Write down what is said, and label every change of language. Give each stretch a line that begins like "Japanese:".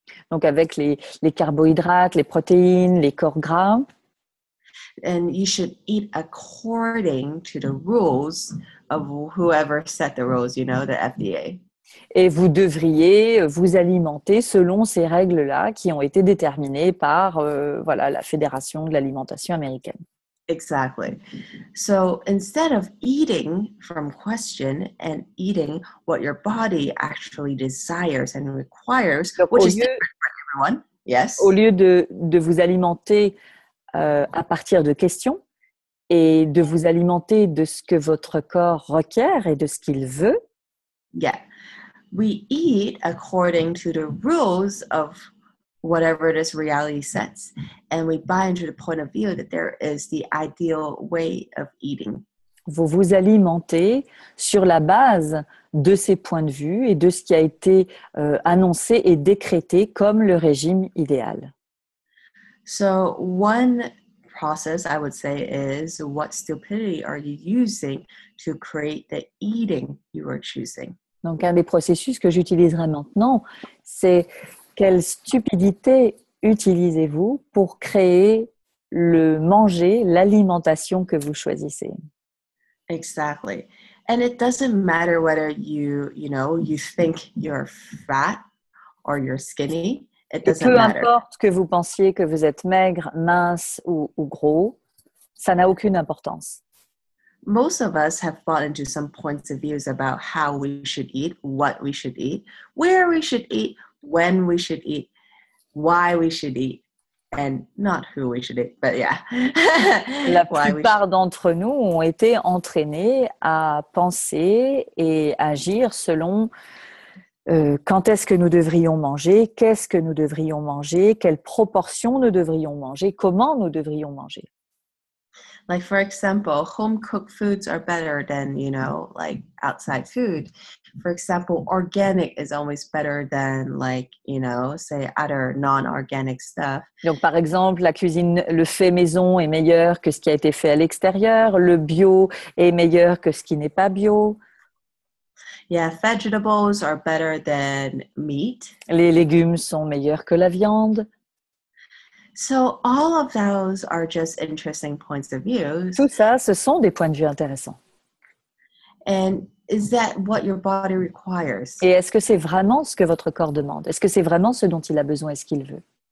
French: Donc avec les carbohydrates, les protéines, les corps gras.
English: And you should eat according to the rules of whoever set the rules, the FDA.
French: Et vous devriez vous alimenter selon ces règles-là qui ont été déterminées par la Fédération de l'alimentation américaine.
English: Exactly. So instead of eating from question and eating what your body actually desires and requires,
French: donc,
English: which is different for everyone, yes.
French: Au lieu de vous alimenter à partir de questions et de vous alimenter de ce que votre corps requiert et de ce qu'il veut.
English: Yeah. We eat according to the rules of whatever this reality sets, and we buy into the point of view that there is the ideal way of eating.
French: Vous vous alimentez sur la base de ces points de vue et de ce qui a été annoncé et décrété comme le régime idéal.
English: So one process I would say is, what stupidity are you using to create the eating you are choosing?
French: Donc un des processus que j'utiliserai maintenant, c'est quelle stupidité utilisez-vous pour créer le manger, l'alimentation que vous choisissez?
English: Exactly. And it doesn't matter whether you think you're fat or you're skinny. It doesn't matter.
French: Peu importe que vous pensiez que vous êtes maigre, mince ou gros, ça n'a aucune importance.
English: Most of us have bought into some points of views about how we should eat, what we should eat, where we should eat, when we should eat, why we should eat, and not who we should eat, but yeah.
French: La plupart d'entre nous ont été entraînés à penser et agir selon quand est-ce que nous devrions manger, qu'est-ce que nous devrions manger, quelle proportion nous devrions manger, comment nous devrions manger.
English: Like, for example, home-cooked foods are better than, outside food. For example, organic is always better than, say, other non-organic stuff.
French: Donc, par exemple, la cuisine, le fait maison est meilleur que ce qui a été fait à l'extérieur. Le bio est meilleur que ce qui n'est pas bio.
English: Yeah, vegetables are better than meat.
French: Les légumes sont meilleurs que la viande.
English: So all of those are just interesting points of view.
French: Tout ça, ce sont des points de vue intéressants.
English: And is that what your body requires?
French: Et est-ce que c'est vraiment ce que votre corps demande? Est-ce que c'est vraiment ce dont il a besoin et ce qu'il veut?